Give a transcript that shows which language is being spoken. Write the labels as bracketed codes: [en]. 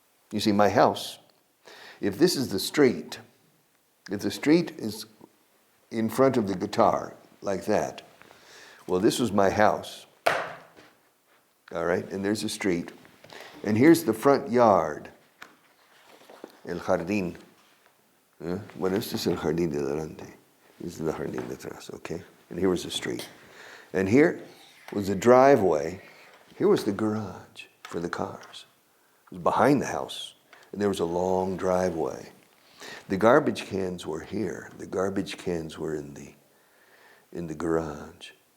[en] You see, my house, if this is the street, if the street is in front of the guitar, like that, well, this was my house. All right, and there's a street. And here's the front yard. [es] El jardín. Bueno, este es el jardín de delante. [en] This is the [es] jardín de atrás, [en] okay? And here was the street. And here was the driveway. Here was the garage for the cars. It was behind the house. And there was a long driveway. The garbage cans were here. The garbage cans were in the garage.